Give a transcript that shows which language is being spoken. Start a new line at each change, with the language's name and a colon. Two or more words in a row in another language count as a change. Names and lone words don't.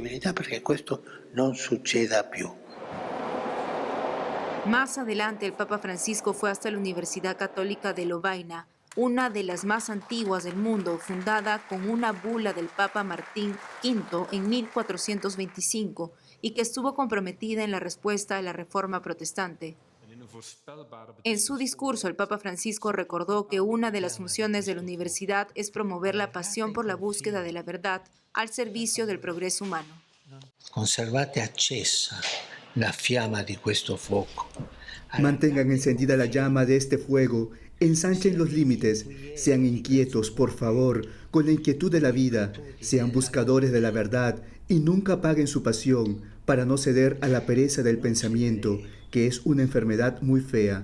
Spanish: Más adelante, el Papa Francisco fue hasta la Universidad Católica de Lovaina, una de las más antiguas del mundo, fundada con una bula del Papa Martín V en 1425 y que estuvo comprometida en la respuesta a la Reforma Protestante. En su discurso, el Papa Francisco recordó que una de las funciones de la universidad es promover la pasión por la búsqueda de la verdad al servicio del progreso humano.
Italian: Conservate accesa la fiamma di questo fuoco.
Spanish: Mantengan encendida la llama de este fuego, ensanchen los límites, sean inquietos, por favor, con la inquietud de la vida, sean buscadores de la verdad y nunca apaguen su pasión para no ceder a la pereza del pensamiento, que es una enfermedad muy fea.